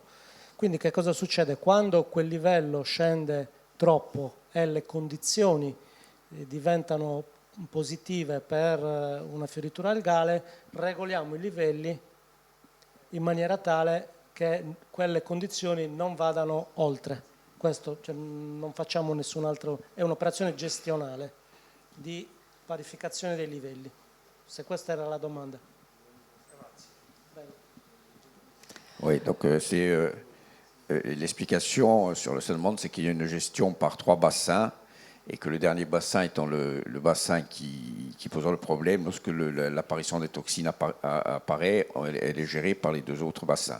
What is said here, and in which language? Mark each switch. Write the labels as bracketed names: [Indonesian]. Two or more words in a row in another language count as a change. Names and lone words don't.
[Italian] Quindi che cosa succede? Quando quel livello scende troppo e le condizioni diventano positive per una fioritura algale, regoliamo i livelli in maniera tale che quelle condizioni non vadano oltre. Questo, cioè, non facciamo nessun altro, è un'operazione gestionale di parificazione dei livelli. Se questa era la domanda. [French] Oui, donc l'explication sur le Salmon, c'est qu'il y a une gestion par 3 bassins et que le dernier bassin étant le bassin qui posera le problème, lorsque l'apparition des toxines apparaît, elle est gérée par les 2 autres bassins.